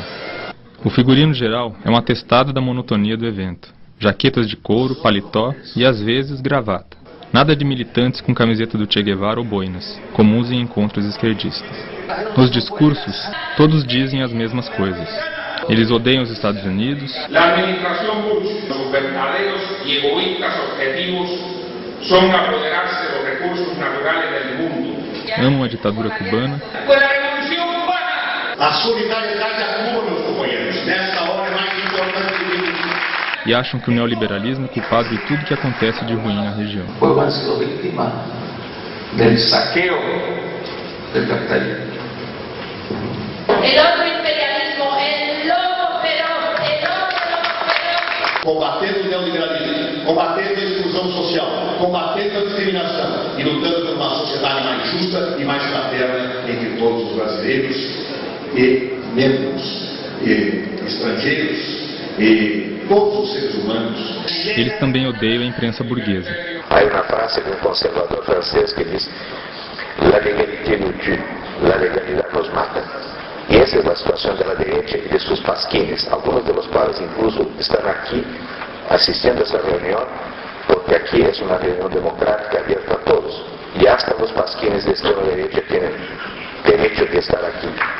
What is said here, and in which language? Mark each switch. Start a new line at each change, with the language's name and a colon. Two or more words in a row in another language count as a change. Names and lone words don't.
Portuguese: O figurino geral é um atestado da monotonia do evento. Jaquetas de couro, paletó e, às vezes, gravata. Nada de militantes com camiseta do Che Guevara ou boinas, comuns em encontros esquerdistas. Nos discursos, todos dizem as mesmas coisas. Eles odeiam os Estados Unidos.
Spanish: La administración Bush, sus verdaderos y egoístas objetivos son apoderarse de los recursos naturales del mundo.
Portuguese: Amam a ditadura cubana.
Spanish: Pues la revolución cubana.
Portuguese: A solidariedade a Cuba, meus companheiros, nesta hora é mais importante que nunca. E acham que o neoliberalismo é culpado de tudo que acontece de ruim na região.
Spanish: O pueblo ha sido víctima del saqueo del capitalismo. El otro imperialismo, el lobo feroz, el otro feroz.
Portuguese: Combatendo o neoliberalismo, combatendo a exclusão social, combatendo a discriminação e lutando por uma sociedade mais justa e mais fraterna entre todos os brasileiros e membros e estrangeiros e todos os seres humanos. Eles também odeiam a imprensa burguesa. Há uma frase de um conservador francês que diz:
French: "La légalité nous tue,
Spanish: la legalidad nos mata".
Portuguese: E essa é a situação da direita e de seus pasquines, alguns dos quais incluso estão aqui assistindo a essa reunião, porque aqui é uma reunião democrática aberta a todos. E hasta os pasquines de extrema direita têm direito de estar aqui.